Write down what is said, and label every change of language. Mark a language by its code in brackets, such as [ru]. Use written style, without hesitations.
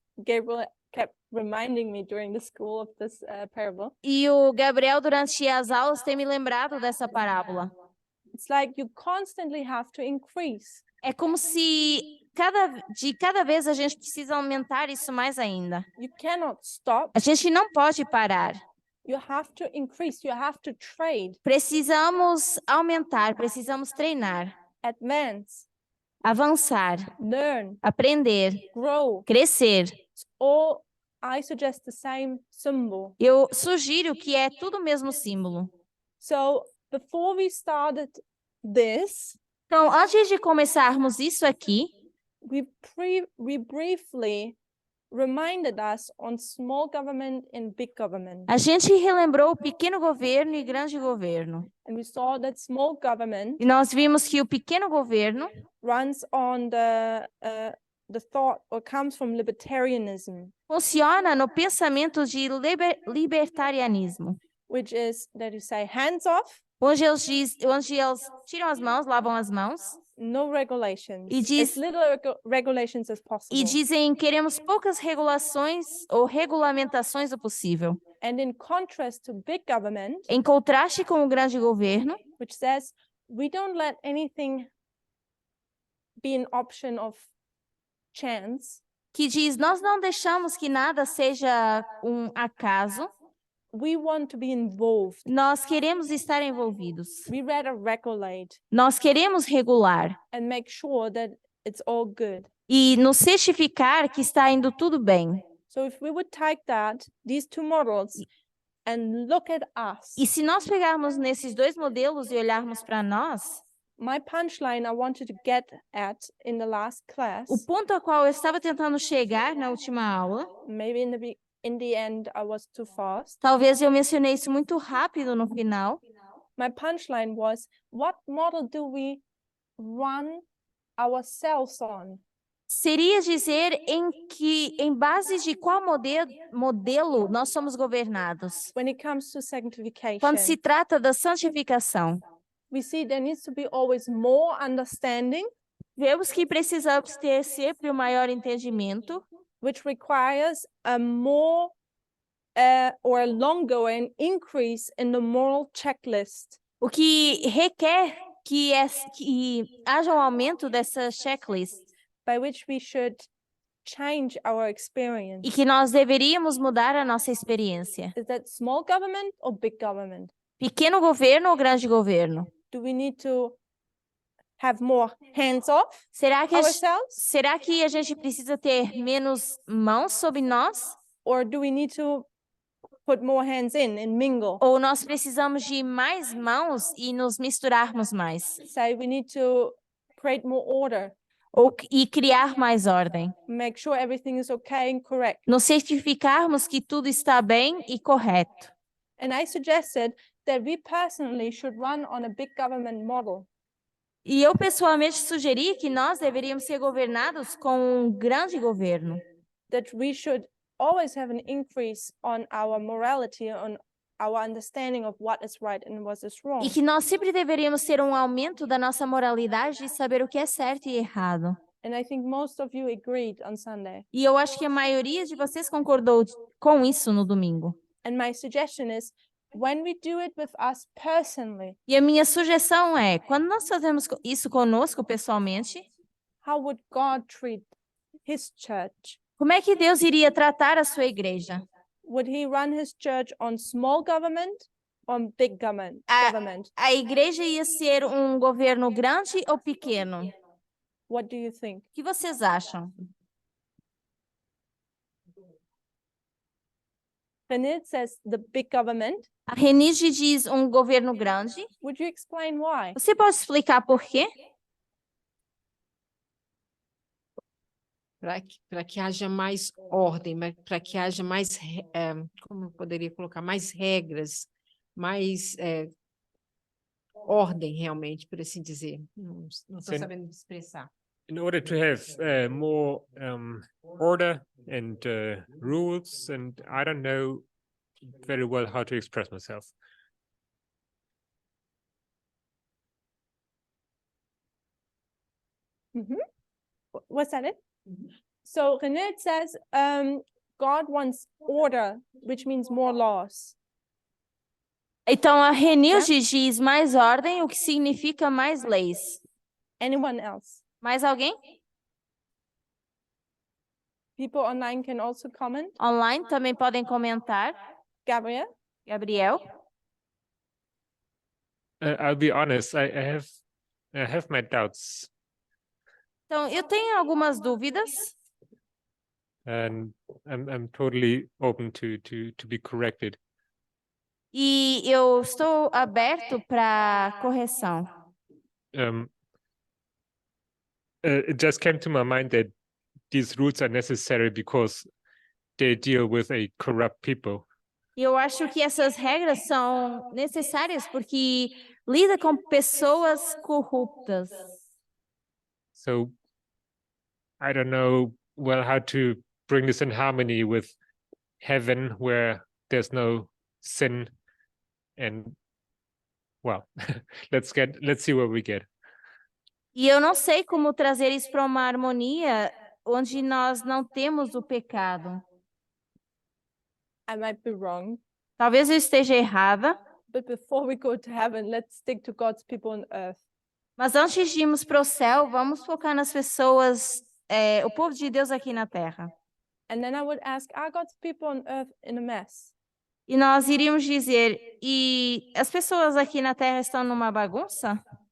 [en] Gabriel kept reminding me during the school of this parable. [pt] E o Gabriel, durante as aulas, tem me lembrado dessa parábola. [en] It's like you constantly have to increase. [pt] É como se cada vez a gente precisa aumentar isso mais ainda. [en] You cannot stop. [pt] A gente não pode parar. [en] You have to increase. You have to trade. [pt] Precisamos aumentar, precisamos treinar, [en] Advance. [pt] avançar, [en] Learn. [pt] aprender, [en] Grow. [pt] crescer. [en] Or I suggest the same symbol. [pt] Eu sugiro que é tudo o mesmo símbolo. [en] So before we started this, [pt] Então, antes de começarmos isso aqui, [en] we briefly reminded us on small government and big government. [pt] a gente relembrou o pequeno governo e grande governo. [en] And we saw that small government [pt] E nós vimos que o pequeno governo [en] runs on the thought or comes from libertarianism, [pt] funciona no pensamento de libertarianismo, [en] which is that you say hands off, [pt] onde eles tiram as mãos, lavam as mãos [en] no regulations, [pt] E diz- [en] as little regulations as possible. [pt] e dizem queremos poucas regulações ou regulamentações o possível. [en] And in contrast to big government, [pt] Em contraste com o grande governo, [en] which says we don't let anything be an option of chance, [pt] que diz nós não deixamos que nada seja um acaso, [en] we want to be involved. [pt] nós queremos estar envolvidos. [en] We rather regulate [pt] Nós queremos regular [en] and make sure that it's all good. [pt] e nos certificar que está indo tudo bem. [en] So if we would take these two models and look at us, [pt] E se nós pegarmos nesses dois modelos e olharmos para nós, [en] my punchline I wanted to get at in the last class, [pt] o ponto a qual eu estava tentando chegar na última aula, [en] maybe in the end I was too fast. [pt] talvez eu mencionei isso muito rápido no final, [en] My punchline was, what model do we run ourselves on? [pt] seria dizer em base de qual modelo nós somos governados. [en] When it comes to sanctification, [pt] Quando se trata da santificação, [en] we see there needs to be always more understanding, [pt] vemos que precisamos ter sempre o maior entendimento, [en] which requires a more or a longer an increase in the moral checklist. [pt] o que requer que haja um aumento dessa checklist [en] By which we should change our experience. [pt] e que nós deveríamos mudar a nossa experiência. [en] Is that small government or big government? [pt] Pequeno governo ou grande governo? [en] Do we need to have more hands off [pt] Será que [en] ourselves? [pt] a gente precisa ter menos mãos sobre nós? [en] Or do we need to put more hands in and mingle? [pt] Ou nós precisamos de mais mãos e nos misturarmos mais? [en] Say we need to create more order, [pt] E criar mais ordem? [en] make sure everything is okay and correct. [pt] Nos certificarmos que tudo está bem e correto. [en] And I suggested that we personally should run on a big government model. [pt] E eu pessoalmente sugeri que nós deveríamos ser governados com um grande governo. [en] That we should always have an increase on our morality, on our understanding of what is right and what is wrong. [pt] E que nós sempre deveríamos ter um aumento da nossa moralidade e saber o que é certo e errado. [en] And I think most of you agreed on Sunday. [pt] E eu acho que a maioria de vocês concordou com isso no domingo. [en] And my suggestion is, when we do it with us personally, [pt] E a minha sugestão é, quando nós fazemos isso conosco pessoalmente, [en] how would God treat his church? [pt] como é que Deus iria tratar a sua igreja? [en] Would he run his church on small government or big government? [pt] A igreja ia ser um governo grande ou pequeno? [en] What do you think? [pt] O que vocês acham? [en] Renit says the big government. [pt] A Renige diz um governo grande. [en] Would you explain why? [pt] Você pode explicar por quê? Para que haja mais ordem, para que haja mais, como eu poderia colocar, mais regras, mais ordem realmente, por assim dizer. Não estou Sim. sabendo expressar. [en] In order to have more order and rules, and I don't know very well how to express myself. Was that it? So René says, God wants order, which means more laws. [pt] Então, a Renilde diz mais ordem, o que significa mais leis. [en] Anyone else? [pt] Mais alguém? [en] People online can also comment. [pt] Online também podem comentar. [en] Gabriel? [pt] Gabriel? [en] I'll be honest, I have my doubts, [pt] Então, eu tenho algumas dúvidas [en] and I'm totally open to be corrected. [pt] e eu estou aberto para correção. [en] It just came to my mind that these rules are necessary because they deal with a corrupt people. [pt] E eu acho que essas regras são necessárias porque lida com pessoas corruptas. [en] So I don't know well how to bring this in harmony with heaven where there's no sin, and well, let's see where we get. [pt] E eu não sei como trazer isso para uma harmonia onde nós não temos o pecado. [en] I might be wrong, [pt] Talvez eu esteja errada, [en] but before we go to heaven, let's stick to God's people on earth. [pt] mas antes de irmos para o céu, vamos focar nas pessoas, o povo de Deus aqui na Terra. [en] And then I would ask, are God's people on earth in a mess? [pt] E nós iríamos dizer, e as pessoas aqui na Terra estão numa bagunça?